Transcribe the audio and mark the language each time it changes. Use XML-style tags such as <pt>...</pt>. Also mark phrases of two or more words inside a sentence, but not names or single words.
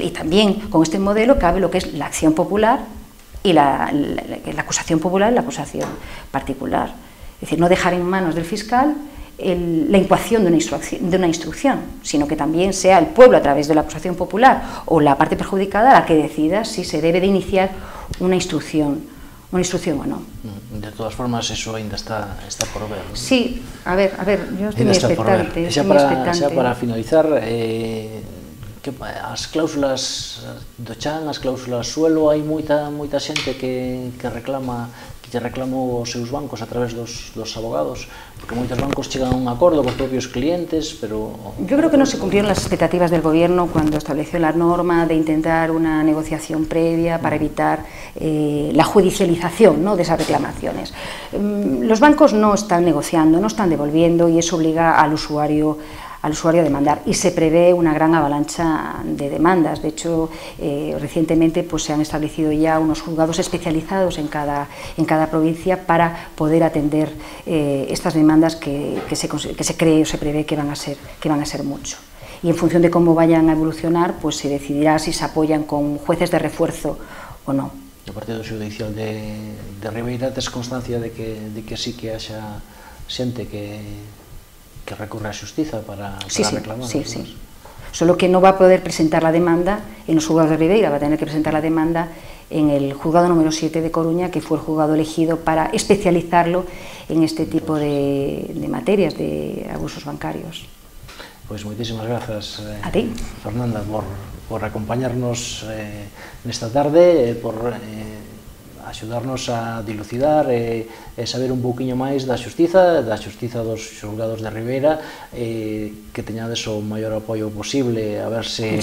<es>Y también con este modelo cabe lo que es la acción popular y la acusación popular y la acusación particular. Es decir, no dejar en manos del fiscal la incoación de una instrucción, sino que también sea el pueblo, a través de la acusación popular o la parte perjudicada, la que decida si se debe de iniciar una instrucción o no. De todas formas, eso ainda está por ver, ¿no? Sí, a ver, yo estoy moi expectante.</es> <gl>Xa para finalizar, as cláusulas do chan, as cláusulas suelo, hai moita xente que reclama os seus bancos a través dos abogados, porque moitos bancos chegan a un acordo cos propios clientes, pero...</gl> <es>Yo creo que no se cumplieron las expectativas del gobierno cuando estableció la norma de intentar una negociación previa para evitar la judicialización, ¿no?, de esas reclamaciones. Los bancos no están negociando, no están devolviendo, y eso obliga al usuario a demandar, y se prevé una gran avalancha de demandas. De hecho, recientemente pues, se han establecido ya unos juzgados especializados en cada provincia para poder atender estas demandas que se cree o se prevé que van a ser mucho. Y en función de cómo vayan a evolucionar, pues se decidirá si se apoyan con jueces de refuerzo o no.</es> <gl>O Partido Judicial de Ribeira tes constancia de que sí que haxa xente que recurre a xustiza para reclamar.</gl> <es>Sí. Solo que no va a poder presentar la demanda en los juzgados de Ribeira, va a tener que presentar la demanda en el juzgado número 7 de Coruña, que fue el juzgado elegido para especializarlo en este tipo de materias de abusos bancarios.</es> <gl>Pois moitísimas grazas, a ti, Fernanda, por acompañarnos nesta tarde, por axudarnos a dilucidar e saber un pouquiño máis da xustiza dos xulgados de Ribeira, que teñades o maior apoio posible, a ver se</gl>